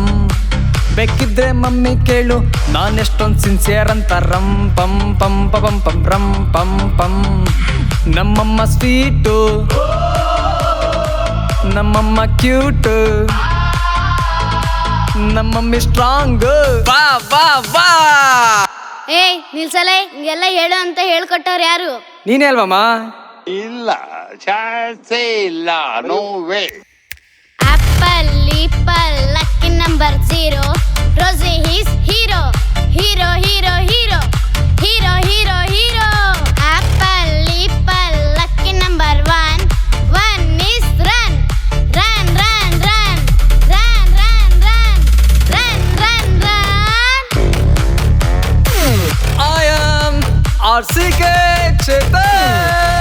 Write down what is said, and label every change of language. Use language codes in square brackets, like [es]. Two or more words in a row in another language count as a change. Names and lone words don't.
[kn] ಬೇಕಿದ್ರೆ ಮಮ್ಮಿ ಕೇಳು ನಾನೆಷ್ಟೊಂದು ಸಿನ್ಸಿಯರ್ ಅಂತ, ರಂ ಪಂ ಪಂ ಪಂ ಪಂ ರಂ ಪಂ ಪಂ. ನಮ್ಮಮ್ಮ ಸ್ವೀಟು, ನಮ್ಮಮ್ಮ ಕ್ಯೂಟ್, ನಮ್ಮಮ್ಮಿ ಸ್ಟ್ರಾಂಗ್. ವಾ ವಾ ವಾ. ಏಯ್ ನಿಲ್ಸಲೇ, ಹಿಂಗೆಲ್ಲ ಹೇಳು ಅಂತ ಹೇಳ್ಕೊಟ್ಟವ್ರು ಯಾರು? ನೀನೇ ಅಲ್ವಮ್ಮ? ಇಲ್ಲ, ಚಾನ್ಸೇ ಇಲ್ಲ, [en] no way. Apple eeple lucky number 0, Rosie he's hero hero hero hero hero hero hero. Apple eeple lucky number 1 is run run run run run run run run run run. I am RCK Chetan.